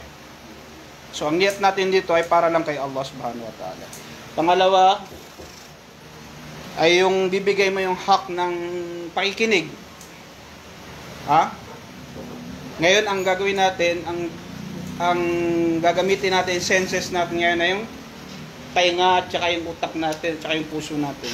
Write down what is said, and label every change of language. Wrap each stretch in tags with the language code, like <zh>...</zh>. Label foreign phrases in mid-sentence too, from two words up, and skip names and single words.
<tl>So, ang niyat natin dito ay para lang kay Allah</tl> <ar>سبحانه وتعالى.</ar> <tl>Pangalawa, ay yung bibigay mo yung hak ng pakikinig. Ha? Ngayon, ang gagawin natin, ang gagamitin natin, senses natin ngayon na yung tainga, tsaka yung utak natin, tsaka yung puso natin.</tl>